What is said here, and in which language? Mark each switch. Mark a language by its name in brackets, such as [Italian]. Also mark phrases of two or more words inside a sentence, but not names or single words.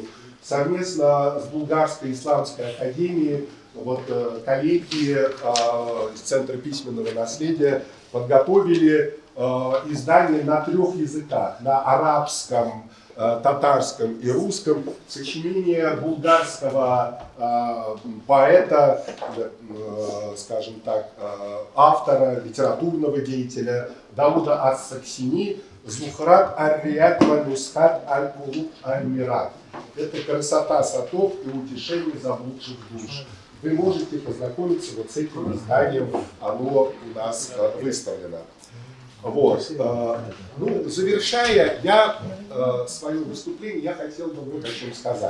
[Russian] Совместно с Булгарской исламской академией вот, коллеги из Центра письменного наследия подготовили издание на 3 языках: на арабском, татарском и русском, сочинение булгарского поэта, скажем так, автора, литературного деятеля Дауда ас-Саксини «Зухрат аль-Рият ва Нусхат аль-Кулуб аль-Мират». Это красота садов и утешение заблудших душ. Вы можете познакомиться вот с этим изданием, оно у нас выставлено. Вот. Ну, завершая, свое выступление, я хотел бы вот о чем сказать.